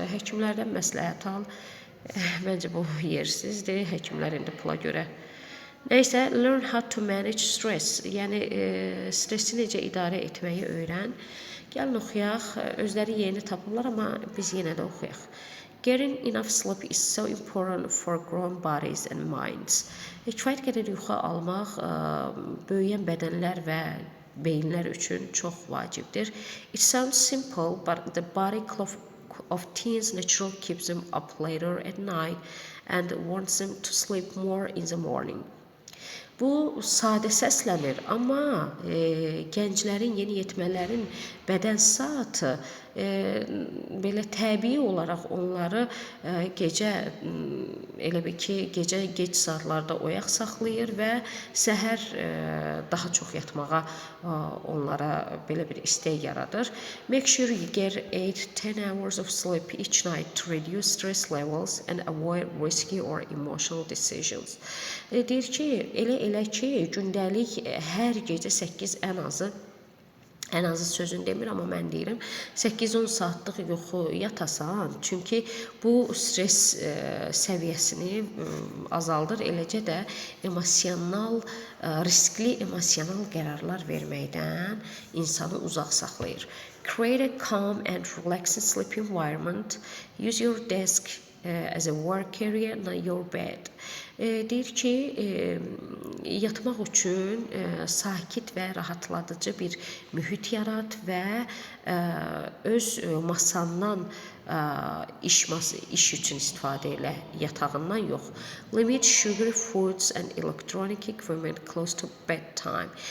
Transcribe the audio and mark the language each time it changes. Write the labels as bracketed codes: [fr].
[az] Həkimlərdən məsləhət al. Məncə bu yersizdir. Həkimlər indi pula görə. Nəysə, [en] learn how to manage stress. [az] Yəni, stressi necə idarə etməyi öyrən. Gəlin oxuyaq. Özləri yeni tapırlar, amma biz yenə də oxuyaq. [en] Getting enough sleep is so important for grown bodies and minds. [az] Kifayət qədər yuxu almaq böyüyən bədənlər və beyinlər üçün çox vacibdir. [en] It sounds simple, but the body clock of teens naturally keeps them up later at night and wants them to sleep more in the morning. [az] Bu sadə səslənir, amma gənclərin, yeniyetmələrin bədən saatı belə təbii olaraq onları gecə elə bir ki, gecə gec saatlarda oyaq saxlayır və səhər daha çox yatmağa onlara belə bir istək yaradır. [en] Make sure you get 8-10 hours of sleep each night to reduce stress levels and avoid risky or emotional decisions. [az] Deyir ki, elə ki, gündəlik hər gecə 8 ən azı sözün demir, amma mən deyirəm 8-10 saatlıq yuxu yatasan, çünki bu stres səviyyəsini azaldır, eləcə də riskli emosional qərarlar verməkdən insanı uzaq saxlayır. [en] Create a calm and relaxing sleep environment. Use your desk as a work area, not your bed. [az] Deyir ki, yatmaq üçün sakit və rahatladıcı bir mühit yarat və öz masandan iş üçün istifadə elə, yatağından yox. [en] Limit sugary foods and electronic equipment close to bedtime.